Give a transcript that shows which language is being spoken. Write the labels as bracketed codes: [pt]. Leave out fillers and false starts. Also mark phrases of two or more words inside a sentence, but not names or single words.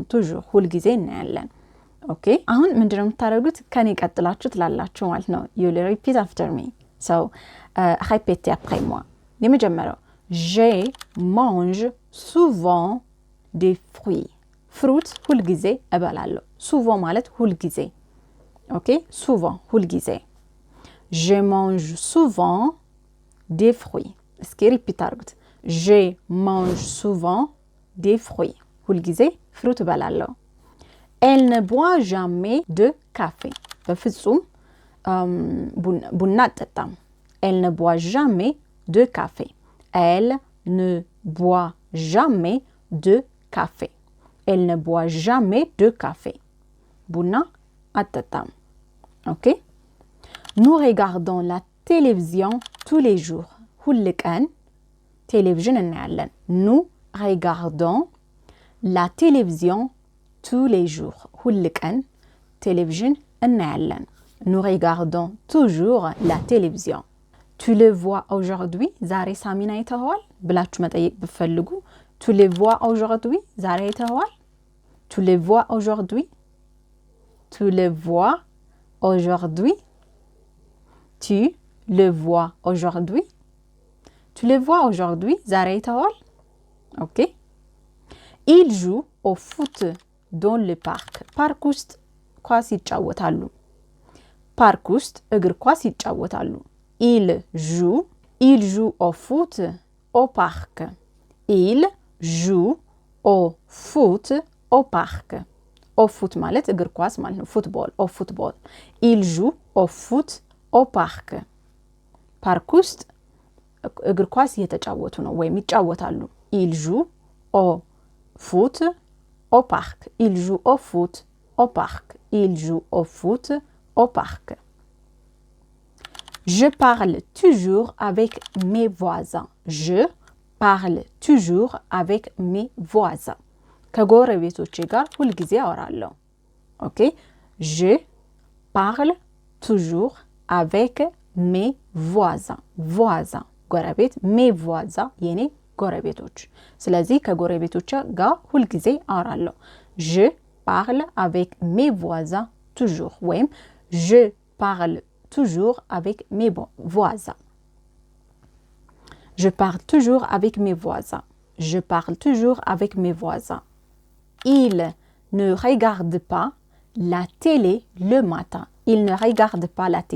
[am] toujours ሁል ጊዜ እናያለን ኦኬ አሁን ምንድነው የምታደርጉት ከኔ ቀጥላችሁ ትላላችሁ ማለት ነው [en] you will repeat after me [fr] so répétez après moi የመጀመሪያው je mange souvent des fruits fruit [am] ሁል ጊዜ እበላለሁ [fr] souvent [am] ማለት ሁል ጊዜ ኦኬ [fr] souvent [am] ሁል ጊዜ [fr] je mange souvent des fruits [am] እስኪ repeat አድርጉት [fr] je mange souvent des fruits [am] ሁል ጊዜ [fr] fruit እበላለሁ Elle ne boit jamais de café. [am] በፍጹም ቡና አትጠጣም. [fr] Elle ne boit jamais de café. Elle ne boit jamais de café. Elle ne boit jamais de café. [am] ቡና አትጠጣም. [en] OK? [fr] Nous regardons la télévision tous les jours. [am] ሁል ቀን ቴሌቪዥን እናያለን. [fr] Nous regardons la télévision tous les jours. [am] ሁል ቀን ቴሌቪዥን እናያለን. [fr] Nous regardons toujours la télévision. Tu le vois aujourd'hui? [am] ዛሬ ሳሚን አይተኸዋል? ብላችሁ መጠየቅ ብትፈልጉ [fr] Tu le vois aujourd'hui? [am] ዛሬ አይተኸዋል? [fr] Tu le vois aujourd'hui? Tu le vois aujourd'hui? Tu le vois aujourd'hui? Tu le vois aujourd'hui? [am] ዛሬ አይተኸዋል? [en] OK? [fr] Il joue au foot dans le parc. [am] ፓርክ ውስጥ ኳስ ይጫወታሉ. ፓርክ ውስጥ እግር ኳስ ይጫወታሉ. [fr] Il joue au foot au parc. il joue au foot au parc au foot [am] ማለት እግር ኳስ ማለት ነው ፉትቦል [fr] au football il joue au foot au parc [am] ፓርክ ውስጥ እግር ኳስ እየተጫወቱ ነው ወይም ይጫወታሉ [fr] il joue au foot au parc il joue au foot au parc il joue au foot au parc je parle toujours avec mes voisins je parle toujours avec mes voisins [am] ከጎረቤቶቼ ጋር ሁሉ ጊዜ አወራለሁ ኦኬ [fr] je parle toujours avec mes voisins [am] voisins ጎረቤት [fr] mes voisins [am] የኔ ጎረቤቶች ስለዚህ ከጎረቤቶቼ ጋር ሁሉ ጊዜ አወራለሁ [fr] je parle avec mes voisins toujours [am] ወይም [fr] je parle toujours avec mes voisins je parle toujours avec mes voisins je parle toujours avec mes voisins il ne regarde pas la télé le matin il ne regarde pas la